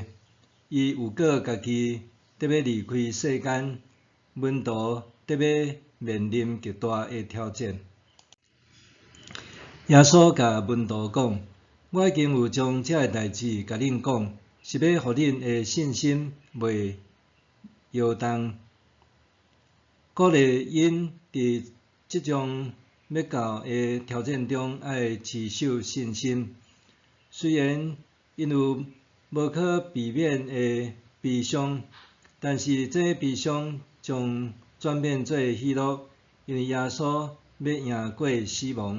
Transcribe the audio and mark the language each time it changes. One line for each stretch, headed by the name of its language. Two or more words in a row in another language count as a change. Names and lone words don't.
Min Nan Chinese: 伊有过家己得要离开世间，门徒得要面临极大的挑战。耶稣甲门徒讲：我已经有将这个代志甲恁讲，是要互恁的信心袂摇动，鼓励因伫即种要到的挑战中爱持守信心。虽然因有无可避免的悲伤，但是这悲伤将转变做喜乐，因为耶稣要赢过死亡。